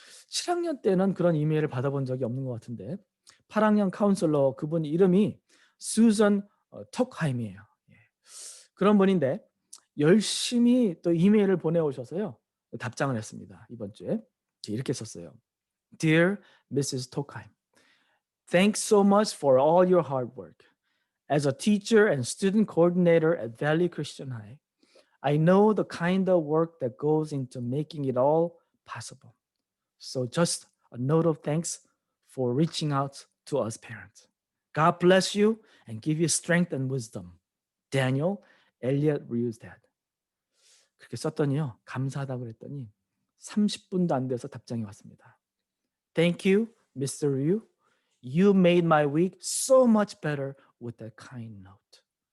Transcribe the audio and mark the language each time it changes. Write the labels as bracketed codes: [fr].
[ko] 7학년 때는 그런 이메일을 받아본 적이 없는 것 같은데 8학년 카운슬러 그분 이름이 수전 톡하임이에요. 그런 분인데 열심히 또 이메일을 보내오셔서요. 답장을 했습니다. 이번 주에 이렇게 썼어요. [en] Dear Mrs. Tokheim, thanks so much for all your hard work. As a teacher and student coordinator at Valley Christian High, I know the kind of work that goes into making it all possible. So just a note of thanks for reaching out to us parents. God bless you and give you strength and wisdom. Daniel Elliot Riew's dad. [ko] 그렇게 썼더니요. 감사하다고 그랬더니 30분도 안 돼서 답장이 왔습니다. [en] Thank you, Mr. Ryu. You made my week so much better with that kind note.